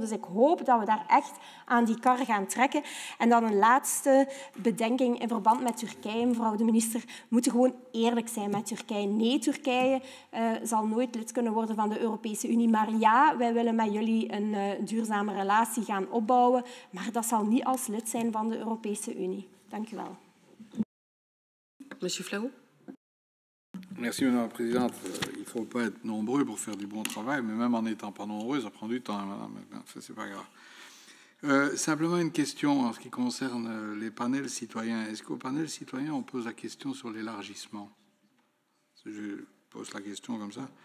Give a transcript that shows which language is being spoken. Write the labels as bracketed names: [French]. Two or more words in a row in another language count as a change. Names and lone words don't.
[Dutch] Dus ik hoop dat we daar echt aan die kar gaan trekken. En dan een laatste bedenking in verband met Turkije, mevrouw de minister. We moeten gewoon eerlijk zijn met Turkije. Nee, Turkije zal nooit lid kunnen worden van de Europese Unie. Maar ja, wij willen met jullie een duurzame relatie gaan opbouwen. Maar dat zal niet als lid zijn van de Europese Unie. Dank u wel. [French] Monsieur Flahou. Merci, Madame la Présidente. Il ne faut pas être nombreux pour faire du bon travail, mais même en n'étant pas nombreux, ça prend du temps, Madame. Ça, c'est pas grave. Simplement une question en ce qui concerne les panels citoyens. Est-ce qu'au panel citoyen, on pose la question sur l'élargissement? Je pose la question comme ça.